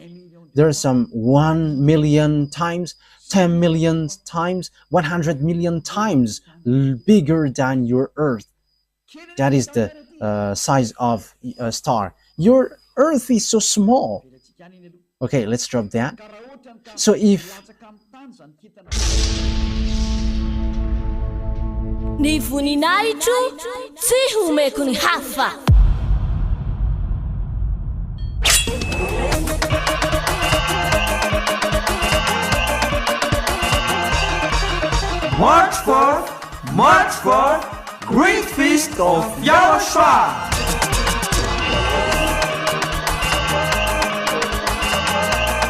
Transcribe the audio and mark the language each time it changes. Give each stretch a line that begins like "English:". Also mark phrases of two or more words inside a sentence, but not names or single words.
English: There are some 1 million times, 10 million times, 100 million times bigger than your earth. That is the size of a star. Your earth is so small. Okay, let's drop that. So if
Malagasy: Ny voninahitro tsy homeko ny hafa.
English: March for Great Feast of YAHOSHUAH.